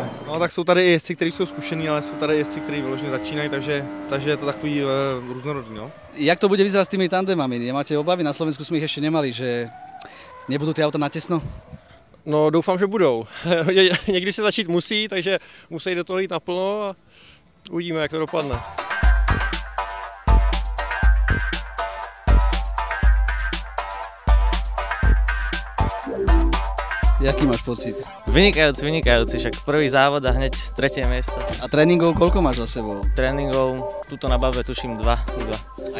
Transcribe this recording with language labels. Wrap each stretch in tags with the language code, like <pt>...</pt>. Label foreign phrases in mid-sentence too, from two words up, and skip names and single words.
<cs>No tak jsou tady i jezdci, kteří jsou zkušení, ale jsou tady jezdci, kteří vyloženě začínají, takže je to takový různorodý. No.</cs> <sk>Jak to bude vyzerať s tými tandemami? Nemáte obavy?</sk> <cs>Na Slovensku jsme ich ještě nemali, že nebudou ty auta natesno? No doufám, že budou. Někdy se začít musí, takže musí do toho jít naplno a uvidíme, jak to dopadne. Jaký máš pocit?</cs> <sk>Vynikajúci, však prvý závod a hneď 3. miesto. A tréningov koľko máš za sebou? Tréningov, tuto na Bave tuším 2.</sk>